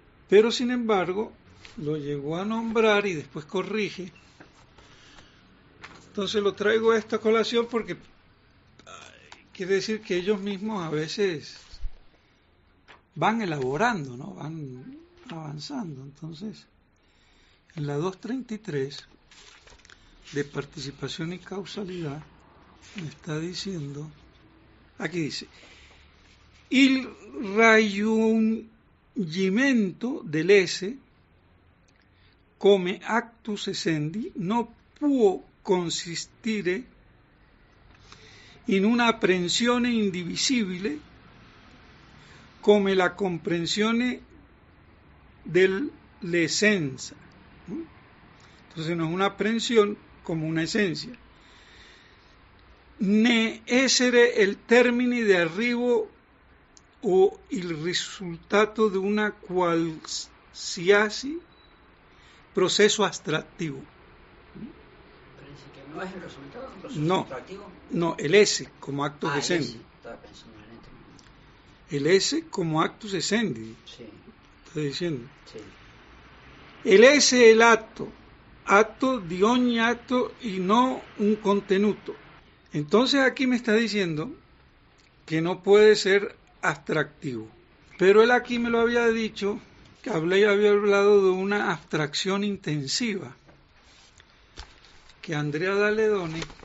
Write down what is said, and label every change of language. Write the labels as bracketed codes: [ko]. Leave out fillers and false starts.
[es] Pero sin embargo, lo llegó a nombrar y después corrige. Entonces lo traigo a esta colación porque quiere decir que ellos mismos a veces van elaborando, ¿no? Van avanzando. Entonces, en la 233 de participación y causalidad me está diciendo, aquí dice, il raggiungimento dell'esse come actus essendi non può consistere [it] in una apprensione indivisibile come la comprensione dell'essenza. [es] Entonces no es una aprehensión como una esencia. [it] Ne essere il termine di arrivo o il risultato di una qualsiasi proceso abstractivo. [es] Parece que no es el resultado de un proceso abstractivo. No, el esse como actus essendi. Estaba pensando en el ente. El esse como actus essendi. Sí. Está diciendo. Sí. [it] El esse è l'atto di ogni atto y no un contenuto. [es] Entonces aquí me está diciendo que no puede ser abstractivo. Pero él aquí me lo había dicho, que había hablado de una abstracción intensiva, que Andrea Daledoni